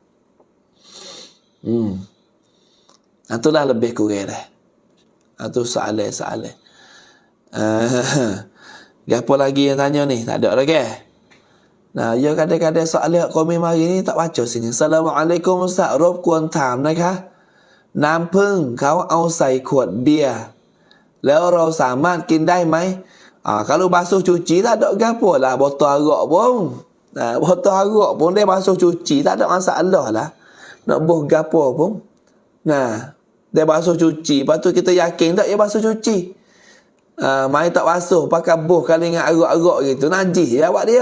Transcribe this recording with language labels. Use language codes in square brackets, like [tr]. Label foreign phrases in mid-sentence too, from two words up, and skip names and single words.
[ms] Itulah lebih kurang dah. Itu soalan. Apa lagi yang tanya ni? Tak ada lagi. Nah, ya kadang-kadang soalan kami mari ni tak baca sini. [ar] السلام عليكم Ustaz, [th] รบกวนถามนะคะน้ำผึ้งเขาเอาใส่ขวดเบียร์แล้วเราสามารถกินได้ไหม [ms] kalau basuh cuci tak ada gapo lah, botol arak pun. Botol arak pun dia basuh cuci tak ada masalah lah. Nak buh gapo pun. Nah, dia basuh cuci, lepas tu kita yakin tak dia basuh cuci. Mai tak basuh pakai buh kali dengan arak-arak gitu, najis ya awak dia.